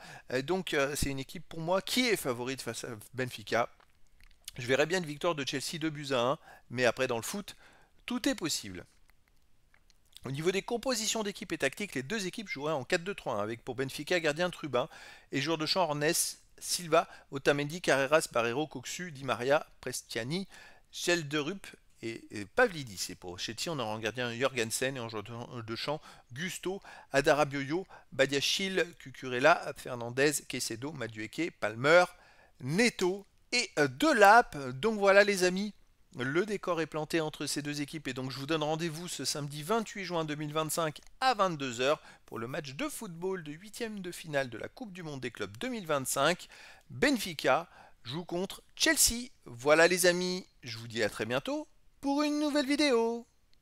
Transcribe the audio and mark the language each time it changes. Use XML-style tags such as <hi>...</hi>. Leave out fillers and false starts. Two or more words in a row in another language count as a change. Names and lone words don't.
<fr>Donc c'est une équipe pour moi qui est favorite face à Benfica. Je verrais bien une victoire de Chelsea 2 buts à 1, mais après dans le foot, tout est possible. Au niveau des compositions d'équipe et tactiques, les deux équipes joueraient en 4-2-3-1, avec pour Benfica gardien Trubin et joueur de champ Ornes, Silva, Otamendi, Carreras, Barreiro, Coxu, Di Maria, Prestiani, Gelderup et Pavlidis. Et pour Chelsea, on aura en gardien Jorgensen et en joueur de champ Gusto, Adarabioyo, Badiachil, Cucurella, Fernandez, Quesedo, Madueke, Palmer, Neto et Delap. Donc voilà les amis, le décor est planté entre ces deux équipes et donc je vous donne rendez-vous ce samedi 28 juin 2025 à 22 heures pour le match de football de huitième de finale de la Coupe du Monde des clubs 2025. Benfica joue contre Chelsea. Voilà les amis, je vous dis à très bientôt pour une nouvelle vidéo.</fr>